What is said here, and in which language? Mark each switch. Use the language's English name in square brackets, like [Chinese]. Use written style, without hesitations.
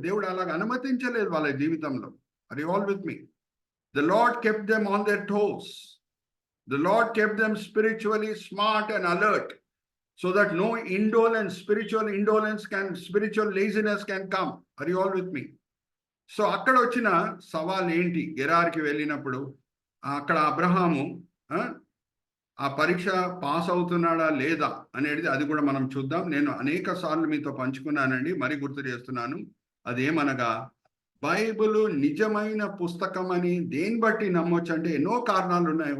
[Telugu] దేవుడు అలాగ అనుమతించలేదు వాళ్ళ జీవితంలో. [English] Are you all with me? The Lord kept them on their toes. The Lord kept them spiritually smart and alert, so that no spiritual laziness can come. Are you all with me? [Telugu] So అక్కడ వచ్చిన సవాల్ ఏంటి? గెరార్కి వెళ్ళినప్పుడు అక్కడ అబ్రహాము ఆ పరీక్ష pass అవుతున్నాడా లేదా అనేది అది కూడా మనం చూద్దాం. నేను అనేక సార్లు మీతో పంచుకున్నానండి, మరి గుర్తు చేస్తున్నాను. అదేమనగా బైబిల్ నిజమైన పుస్తకం అని దేని బట్టి నమ్మొచ్చు అంటే ఎన్నో కారణాలు ఉన్నాయి.